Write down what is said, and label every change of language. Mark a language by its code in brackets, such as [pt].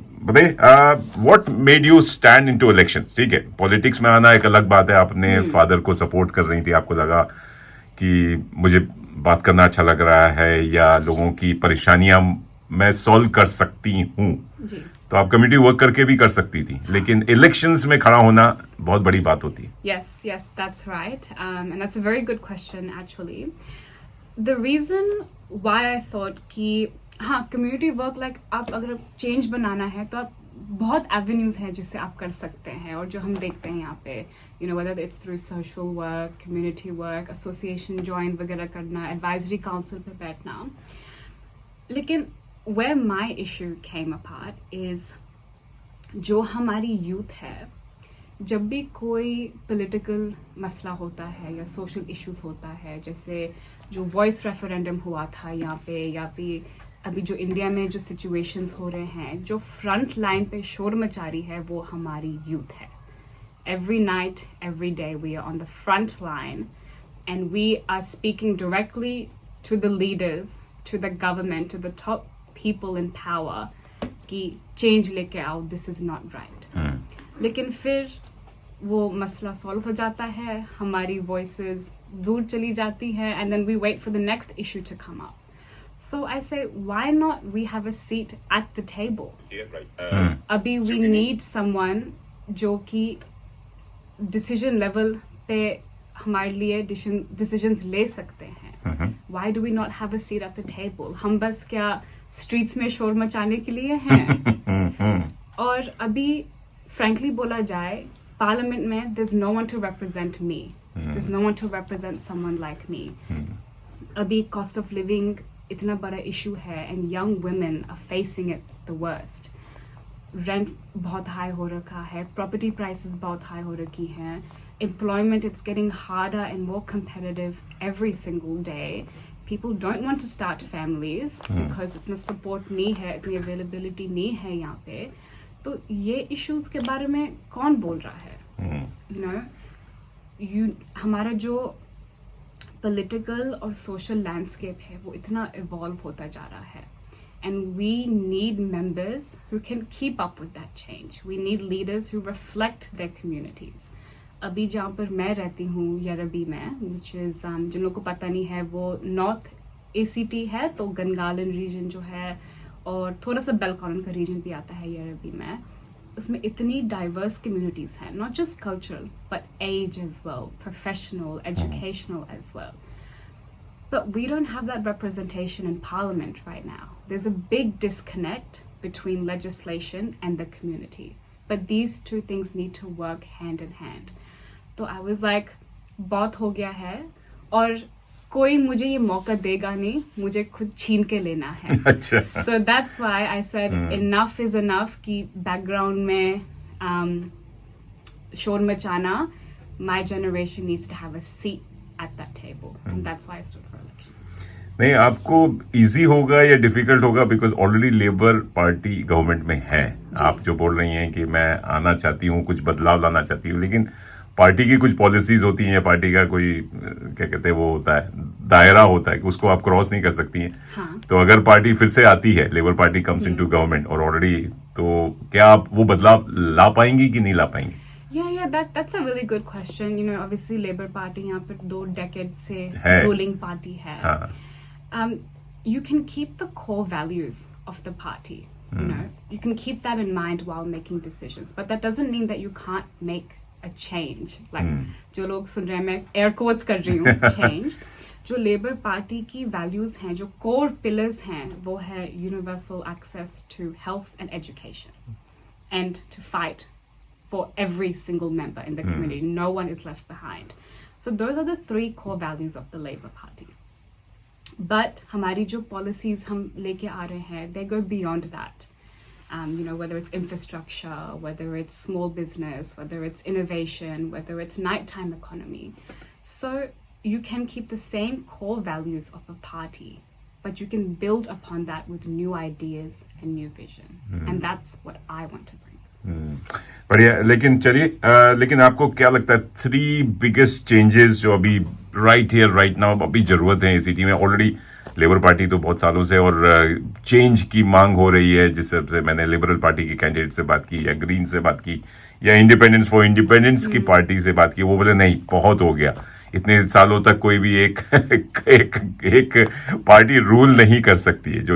[hi] बताइए, [en] What made you stand into election? [hi] ठीक है, पॉलिटिक्स में आना एक अलग बात है, आपने फादर को सपोर्ट कर रही थी, आपको लगा कि मुझे बात करना अच्छा लग रहा है या लोगों की परेशानियां मैं सॉल्व कर सकती हूँ, जी तो आप कम्युनिटी वर्क करके भी कर सकती थी, लेकिन इलेक्शंस में खड़ा होना बहुत बड़ी बात होती है. [en] yes that's right and that's a very good question actually. The reason why I thought [hi] कि हाँ कम्युनिटी वर्क लाइक आप अगर चेंज बनाना है तो आप बहुत एवेन्यूज हैं जिससे आप कर सकते हैं, और जो हम देखते हैं यहाँ पे [en] you know whether it's through social work, [hi] community work, association join वगैरह करना, एडवाइजरी काउंसिल पे बैठना. लेकिन [en] where my issue came apart is [hi] जो हमारी यूथ है, जब भी कोई पॉलिटिकल मसला होता है या सोशल इश्यूज होता है, जैसे जो वॉइस रेफरेंडम हुआ था यहाँ पे, या फिर अभी जो इंडिया में जो सिचुएशंस हो रहे हैं, जो फ्रंट लाइन पे शोर मचा रही है वो हमारी यूथ है. [en] Every night, every day we are on the front line and we are speaking directly to the leaders, to the government, to the top people in power [hi] कि चेंज लेके आओ, [en] This is not right. [hi] लेकिन फिर वो मसला solve हो जाता है, हमारी वॉइसेस दूर चली जाती हैं, [en] And then we wait for the next issue to come up. So I say why not we have a seat at the table. [hi] अभी [en] we need someone [hi] जो कि डिसीजन लेवल पे हमारे लिए डिसीजंस ले सकते हैं. [en] Why do we not have a seat at the table? [hi] हम बस क्या स्ट्रीट्स में शोर मचाने के लिए हैं? और अभी फ्रैंकली बोला जाए, पार्लियामेंट में [en] there's no one to represent me. There's no one to represent someone like me. अभी cost of living [hi] इतना बड़ा इशू है, [en] And young women are facing it the worst. [hi] Rent बहुत हाई हो रखा है, प्रॉपर्टी प्राइसेस बहुत हाई हो रखी हैं, [en] employment it's getting harder and more competitive every single day. People don't want to start families because [hi] इतना support नहीं है, इतनी availability नहीं है यहाँ पे. तो ये issues के बारे में कौन बोल रहा है? You know, हमारा जो political और social landscape है वो इतना evolve होता जा रहा है, [en] and we need members who can keep up with that change. We need leaders who reflect their communities. [hi] अभी जहाँ पर मैं रहती हूँ यरबी में, [en] which is [hi] जिन लोगों को पता नहीं है वो नॉर्थ ACT है, तो गंगालन रीजन जो है और थोड़ा सा बेलकॉन का रीजन भी आता है यरबी में. उसमें इतनी डाइवर्स कम्युनिटीज हैं, [en] Not just cultural but as as well, professional, educational as well. But we don't have that representation in parliament right now. There's a big disconnect between legislation and the community. But these two things need to work hand in hand. [hi] तो [en] I was like, [hi] बहुत हो गया है और कोई मुझे ये मौका देगा नहीं, मुझे खुद छीन के लेना है. अच्छा. [en] So that's why I said enough is enough [hi] कि background में शोर मचाना. [en] My generation needs to have a seat at that table, and that's why I stood for elections. [hi] नहीं, आपको इजी होगा या डिफिकल्ट होगा, because already labour party government में है. आप जो बोल रही हैं कि मैं आना चाहती हूँ, कुछ बदलाव लाना चाहती हूँ, लेकिन पार्टी की कुछ पॉलिसीज होती हैं, पार्टी का कोई क्या कहते हैं वो होता है, दायरा होता है कि उसको आप क्रॉस नहीं कर सकती हैं. हाँ. तो अगर पार्टी फिर से आती है, labour party comes into government और ऑलरेडी, तो क्या आप वो बदलाव ला पाएंगी कि नहीं ला पाएंगी? [en] Yeah, that's a really good question. You know, obviously Labour Party [hi] यहाँ पर 2 decades से ruling party है. हाँ. [en] You can keep the core values of the party. You know, you can keep that in mind while making decisions, but that doesn't mean that you can't make a change. [hi] Like जो लोग सुन रहे हैं, मैं air quotes कर रही हूँ, change. जो labour party की वैल्यूज हैं, जो कोर पिलर्स हैं, वो है [en] Universal access to health and education and to fight for every single member in the community. No one is left behind. So those are the 3 core values of the Labour Party. [hi] But हमारी जो policies हम लेके आ रहे हैं, [en] they go beyond that. You know, whether it's infrastructure, whether it's small business, whether it's innovation, whether it's nighttime economy. So you can keep the same core values of a party, but you can build upon that with new ideas and new vision. And that's what I want to bring. [hi] बढ़िया. लेकिन चलिए, लेकिन आपको क्या लगता है 3 biggest changes जो अभी [en] right here right now [hi] अभी जरूरत है एसीटी में? ऑलरेडी लेबर पार्टी तो बहुत सालों से और चेंज की मांग हो रही है, जिस हिसाब से मैंने लिबरल पार्टी के कैंडिडेट से बात की या ग्रीन से बात की या इंडिपेंडेंस फॉर इंडिपेंडेंस की पार्टी से बात की, वो बोले नहीं बहुत हो गया, इतने सालों तक कोई भी एक एक पार्टी रूल नहीं कर सकती है।